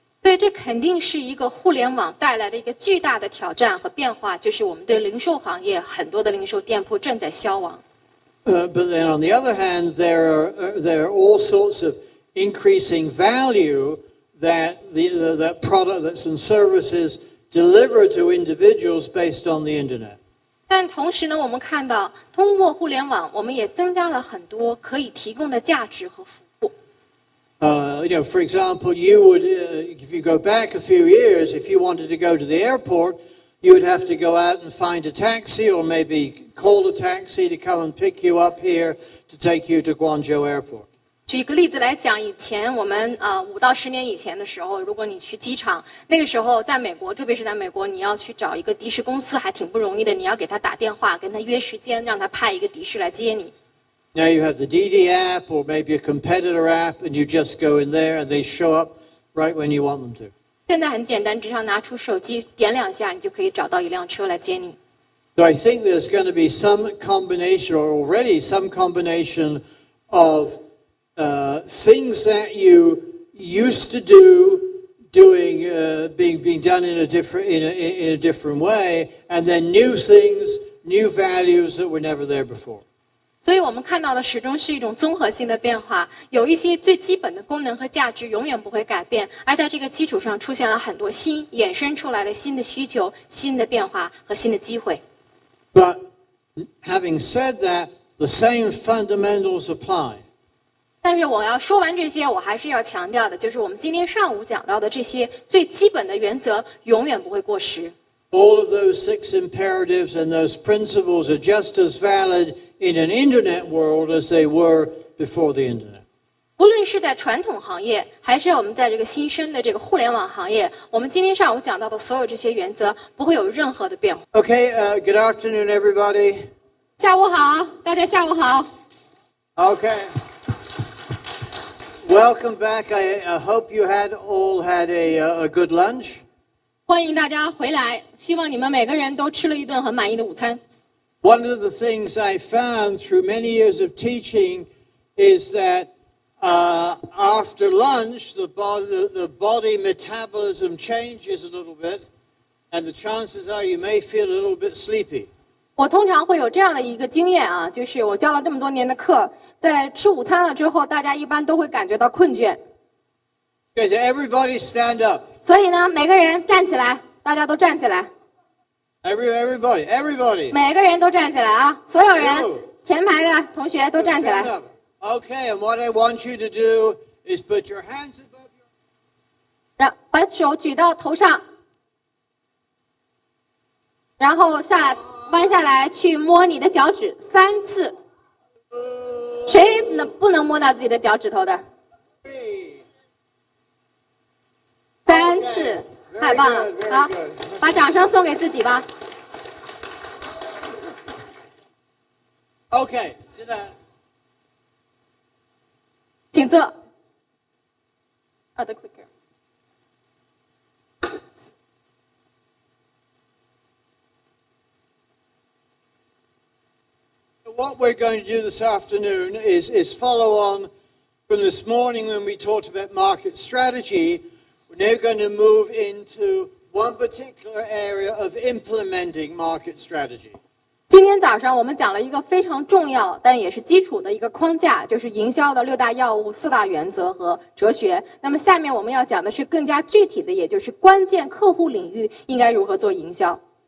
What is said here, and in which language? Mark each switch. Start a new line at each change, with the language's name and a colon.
Chinese: 对，这肯定是一个互联网带来的一个巨大的挑战和变化，就是我们对零售行业很多的零售店铺正在消亡。
English: But then on the other hand, there are all sorts of increasing value that that products and services deliver to individuals based on the internet.
Chinese: 但同时呢，我们看到通过互联网，我们也增加了很多可以提供的价值和服务。
English: For example, you would, if you go back a few years, if you wanted to go to the airport, you would have to go out and find a taxi or maybe call a taxi to come and pick you up here to take you to Guangzhou Airport.
Chinese: 举个例子来讲，以前我们5到10年以前的时候，如果你去机场，那个时候在美国，特别是在美国，你要去找一个的士公司还挺不容易的，你要给他打电话，跟他约时间，让他派一个的士来接你。
English: Now you have the DD app or maybe a competitor app, and you just go in there and they show up right when you want them to.
Chinese: 现在很简单，只要拿出手机点2下，你就可以找到一辆车来接你。
English: So I think there's going to be some combination, or already some combination of things that you used to do, being done in a different way, and then new things, new values that were never there before.
Chinese: 所以我们看到的始终是一种综合性的变化，有一些最基本的功能和价值永远不会改变，而在这个基础上出现了很多新衍生出来的新的需求、新的变化和新的机会。
English: But having said that, the same fundamentals apply.
Chinese: 但是我要说完这些，我还是要强调的，就是我们今天上午讲到的这些最基本的原则永远不会过时。
English: All of those 6 imperatives and those principles are just as valid in an internet world as they were before the internet.
Chinese: 无论是在传统行业，还是我们在这个新生的这个互联网行业，我们今天上午讲到的所有这些原则不会有任何的变化。
English: Okay, good afternoon, everybody.
Chinese: 下午好，大家下午好。
English: Okay. Welcome back. I hope you all had a good lunch.
Chinese: 欢迎大家回来，希望你们每个人都吃了一顿很满意的午餐。
English: One of the things I found through many years of teaching is that after lunch, the body metabolism changes a little bit, and the chances are you may feel a little bit sleepy.
Chinese: 我通常会有这样的一个经验啊，就是我教了这么多年的课，在吃午餐了之后，大家一般都会感觉到困倦。
English: Okay, so everybody stand up.
Chinese: 所以呢，每个人站起来，大家都站起来。
English: Everybody.
Chinese: 每个人都站起来啊！所有人，前排的同学都站起来。
English: Stand up. Okay, and what I want you to do is put your hands above your...
Chinese: 把手举到头上，然后下来，弯下来去摸你的脚趾3次。谁不能摸到自己的脚趾头的？3次，太棒了！好，把掌声送给自己吧。
English: Okay, sit down.
Chinese: 请坐。
English: The clicker. What we're going to do this afternoon is follow on from this morning when we talked about market strategy. We're now going to move into one particular area of implementing market strategy.
Chinese: 今天早上我们讲了一个非常重要但也是基础的一个框架，就是营销的6大要务、4大原则和哲学。那么下面我们要讲的是更加具体的，也就是关键客户领域应该如何做营销。